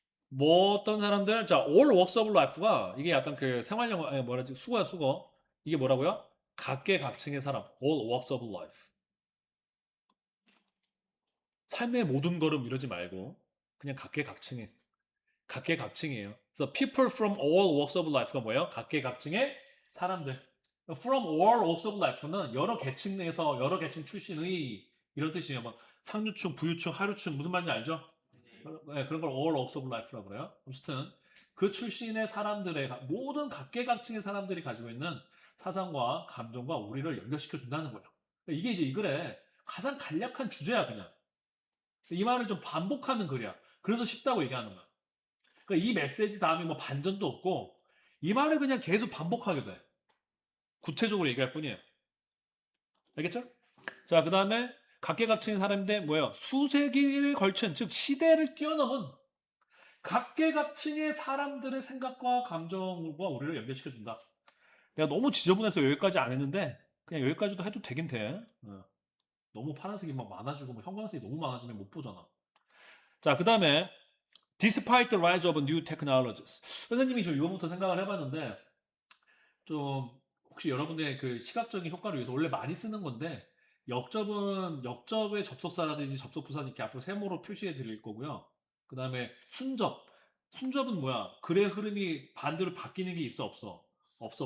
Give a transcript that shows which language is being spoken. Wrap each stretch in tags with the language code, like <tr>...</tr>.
<ko>뭐 어떤 사람들 자</ko> <en>all walks of life</en> <ko>가 이게 약간 그 생활 영어 아니 뭐라지 수거야 수거 이게 뭐라고요? 각계각층의 사람</ko> <en>all walks of life</en> <ko>삶의 모든 걸음 이러지 말고 그냥 각계각층이에요. 그래서</ko> <en>people from all walks of life</en> <ko>가 뭐예요? 각계각층의 사람들.</ko> <en>from all walks of life</en> <ko>는 여러 계층 내에서 여러 계층 출신의 이런 뜻이에요. 막 상류층, 부유층, 하류층 무슨 말인지 알죠? 네, 그런 걸</ko> <en>all walks of life</en> <ko>라고 그래요. 어쨌든 그 출신의 사람들의 모든 각계각층의 사람들이 가지고 있는 사상과 감정과 우리를 연결시켜 준다는 거예요. 이게 이제 이 글의 가장 간략한 주제야 그냥. 이 말을 좀 반복하는 글이야. 그래서 쉽다고 얘기하는 거야. 그러니까 이 메시지 다음에 뭐 반전도 없고 이 말을 그냥 계속 반복하게 돼. 구체적으로 얘기할 뿐이에요. 알겠죠? 자, 그 다음에 각계각층의 사람인데 뭐예요? 수세기를 걸친 즉 시대를 뛰어넘은 각계각층의 사람들의 생각과 감정과 우리를 연결시켜 준다. 내가 너무 지저분해서 여기까지 안 했는데 그냥 여기까지도 해도 되긴 돼. 너무 파란색이 막 많아지고 뭐 형광색이 너무 많아지면 못 보잖아. 자, 그 다음에</ko> <en>Despite the rise of new technologies.</en> <ko>선생님이 좀 이거부터 생각을 해봤는데 좀 혹시 여러분의 그 시각적인 효과를 위해서 원래 많이 쓰는 건데 역접은 역접의 접속사라든지 접속부사는 이렇게 앞으로 세모로 표시해 드릴 거고요. 그 다음에 순접은 뭐야? 글의 흐름이 반대로 바뀌는 게 있어 없어? 없어.</ko>